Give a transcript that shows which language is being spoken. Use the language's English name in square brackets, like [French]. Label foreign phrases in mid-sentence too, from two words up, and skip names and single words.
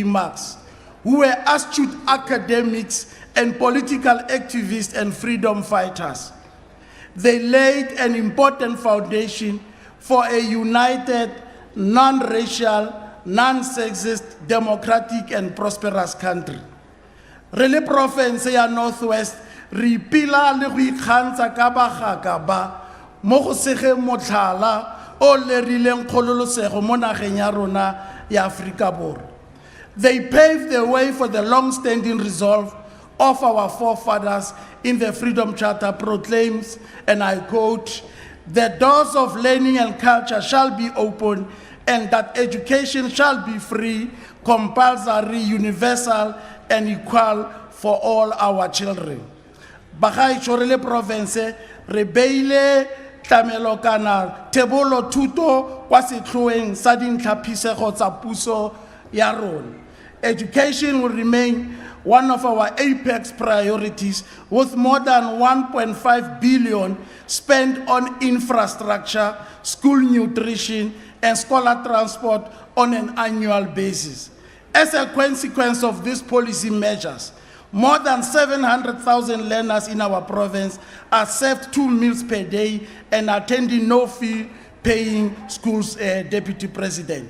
[English] Marks, who were astute academics and political activists and freedom fighters. They laid an important foundation for a united, non-racial, non-sexist, democratic, and prosperous country. [Tswana] Re le province ya Northwest, re pila le go ikgantsha ka bagaka ba mo go segeng motlhala o lerileng kgololosego mo nageng ya rona ya Aforika Borwa. [English] They paved the way for the long-standing resolve of our forefathers in the Freedom Charter proclaims, and I quote, "The doors of learning and culture shall be open, and that education shall be free, compulsory, universal, and equal for all our children." [Tswana] Bagaetso re le province re beile tlamelo kana thebolo thuto kwa setlhoeng sa dintlhapisego tsa puso ya rona. [English] Education will remain one of our apex priorities, with more than 1.5 billion spent on infrastructure, school nutrition, and scholar transport on an annual basis. As a consequence of these policy measures, more than 700,000 learners in our province are served 2 meals per day and attending no-fee paying schools, Deputy President.